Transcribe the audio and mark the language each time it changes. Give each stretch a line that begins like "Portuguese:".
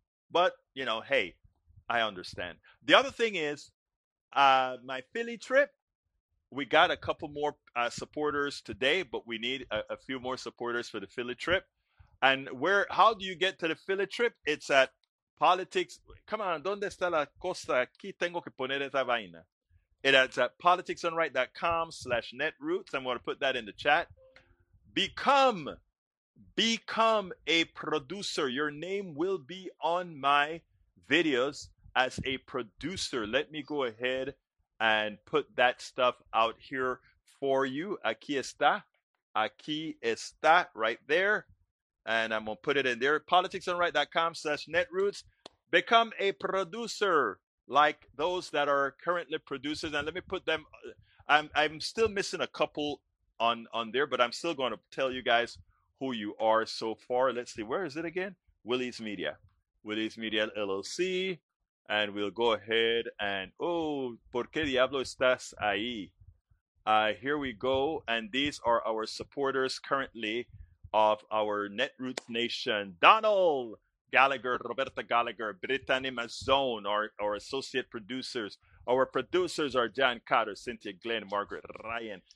English: But, you know, hey, I understand. The other thing is, my Philly trip, we got a couple more supporters today, but we need a few more supporters for the Philly trip. And where? How do you get to the Philly trip? It's at Politics.
Spanish: Come on, ¿dónde está la costa? Aquí tengo que poner esa vaina.
English: It's at politicsunright.com/netroots. I'm going to put that in the chat. Become a producer. Your name will be on my videos as a producer. Let me go ahead and put that stuff out here for you.
Spanish: Aquí está. Aquí está,
English: right there. And I'm going to put it in there. politicsunright.com/netroots. Become a producer like those that are currently producers. And let me put them. I'm still missing a couple on there, but I'm still going to tell you guys who you are so far. Let's see. Where is it again? Willie's Media. Willie's Media LLC. And we'll go ahead and,
Spanish: ¿por qué diablo estás ahí?
English: Here we go. And these are our supporters currently of our Netroots Nation. Donald Gallagher, Roberta Gallagher, Brittany Mazzone, our associate producers. Our producers are John Cotter, Cynthia Glenn, Margaret Ryan.